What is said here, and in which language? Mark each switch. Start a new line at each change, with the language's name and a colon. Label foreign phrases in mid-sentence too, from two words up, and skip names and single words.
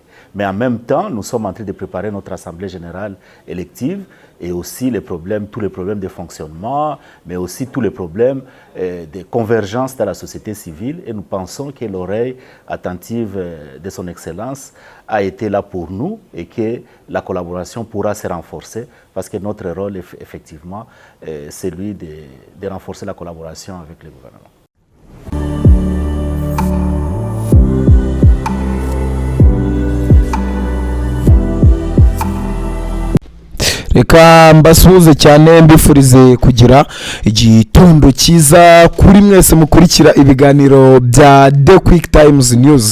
French: Mais en même temps, nous sommes en train de préparer notre Assemblée générale élective et aussi tous les problèmes de fonctionnement, mais aussi tous les problèmes de convergence dans la société civile. Et nous pensons que l'oreille attentive de son Excellence a été là pour nous et que la collaboration pourra se renforcer parce que notre rôle, effectivement, c'est celui de renforcer la collaboration avec le gouvernement.
Kinyarwanda: Reka mbasuhuze cyane mbifurize kugira igitondo cyiza kuri mwese mukurikira ibiganiro bya The Quick Times News.